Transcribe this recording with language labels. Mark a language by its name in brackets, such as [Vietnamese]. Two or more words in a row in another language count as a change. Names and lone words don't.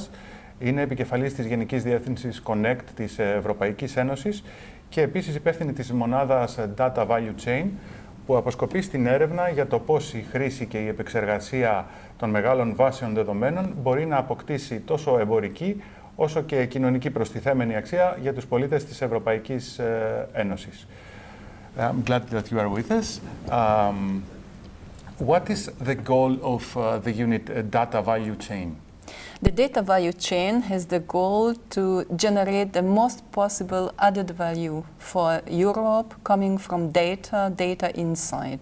[Greek] Είναι επικεφαλής της Γενικής Διεύθυνσης Connect της Ευρωπαϊκής Ένωσης και επίσης υπεύθυνη της Μονάδας [English] Data Value Chain, [Greek] που αποσκοπεί στην έρευνα για το πώς η χρήση και η επεξεργασία των μεγάλων βάσεων δεδομένων μπορεί να αποκτήσει τόσο εμπορική όσο και κοινωνική προστιθέμενη αξία για τους πολίτες της Ευρωπαϊκής Ένωσης. [English] I'm glad that you are with us. What is the goal of the unit Data Value Chain? The data value chain has the goal to generate the most possible added value for Europe coming from data insight.